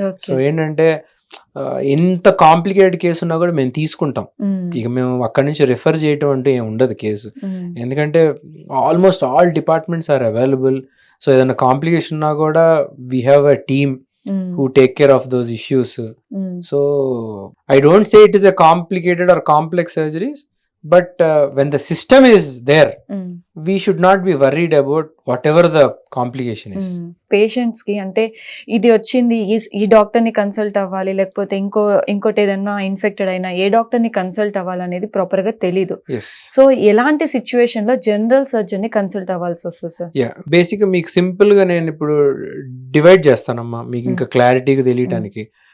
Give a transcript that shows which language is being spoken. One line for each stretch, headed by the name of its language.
Telugu: So ఏంటంటే ఎంత complicated case ఉన్నా కూడా మేము తీసుకుంటాం. ఇక మేము అక్కడి నుంచి రెఫర్ చేయటం అంటే ఏం ఉండదు కేసు. ఎందుకంటే
English: Almost all departments are available. So
Telugu: ఏదైనా కాంప్లికేషన్ ఉన్నా కూడా
English: We have a team who take care of those issues. So I don't say it is a complicated or complex surgeries, but when the system is there, we should not be worried about whatever the complication is.
Telugu: Patients కి అంటే ఇది వచ్చింది, ఈ doctor ని consult అవ్వాలి, లేకపోతే ఇంకోటి ఏదైనా ఇన్ఫెక్టెడ్ అయినా ఏ డాక్టర్ ని కన్సల్ట్ అవ్వాలనేది ప్రాపర్ గా తెలీదు. సో ఎలాంటి సిచ్యువేషన్ లో జనరల్ సర్జన్ ని కన్సల్ట్ అవ్వాల్సి వస్తుంది సార్? బేసిక్ గా మీకు సింపుల్ గా నేను ఇప్పుడు డివైడ్ చేస్తానమ్మా మీకు ఇంకా క్లారిటీగా తెలియటానికి.